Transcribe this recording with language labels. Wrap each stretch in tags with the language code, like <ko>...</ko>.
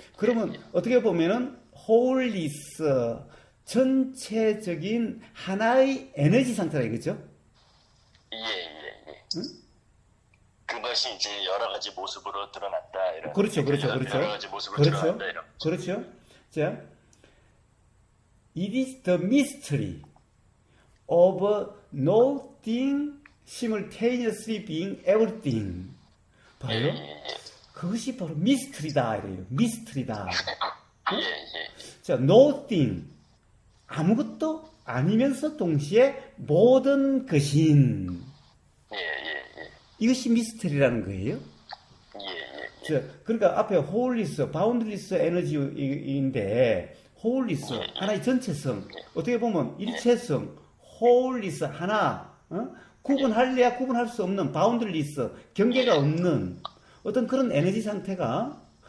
<ko>그러면 어떻게 보면은 홀리스, 전체적인 하나의 에너지 상태라 이거죠. 예. 응? 그것이 이제 여러 가지 모습으로 드러난다. 이런. 그렇죠. 여러 가지 모습으로 드러난다. 이런. 그렇죠. 자,</ko> <en>it is the mystery of nothing simultaneously being everything.</en> <ko>봐요. 그것이 바로 미스터리다 이래요. 미스터리다. 자, nothing, 아무것도 아니면서 동시에 모든 것인. 이것이 미스터리라는 거예요. 자, 그러니까 앞에 홀리스, 바운드리스 에너지인데, 홀리스, 하나의 전체성, 어떻게 보면 일체성, 홀리스 하나, 구분할래야 구분할 수 없는 바운드리스, 경계가 없는 어떤 그런 에너지 상태가</ko>